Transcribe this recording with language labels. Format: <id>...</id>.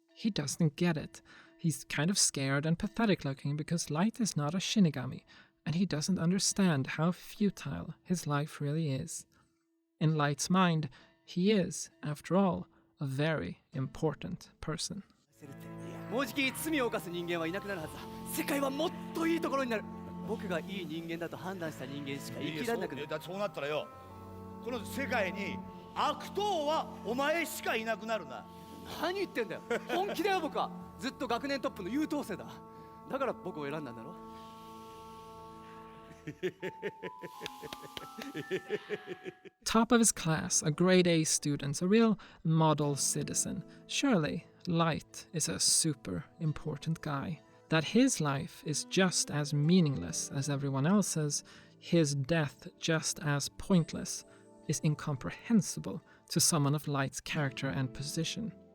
<en>He doesn't get it. He's kind of scared and pathetic looking because Light is not a Shinigami, and he doesn't understand how futile his life really is. In Light's mind, he is, after all, a very important person.</en> <ja>もうじき罪を犯す人間はいなくなるはずだ。世界はもっといいところになる。僕がいい人間だと判断した人間しか生きられなくなる。そうなったらよ、この世界に悪党はお前しかいなくなるな。何言ってんだよ。本気だよ僕は。ずっと学年トップの優等生だ。だから僕を選んだんだろ。</ja> <en>Top of his class, a grade A student, a real model citizen. Surely, Light is a super important guy. That his life is just as meaningless as everyone else's, his death just as pointless, is incomprehensible to someone of Light's character and position.</en>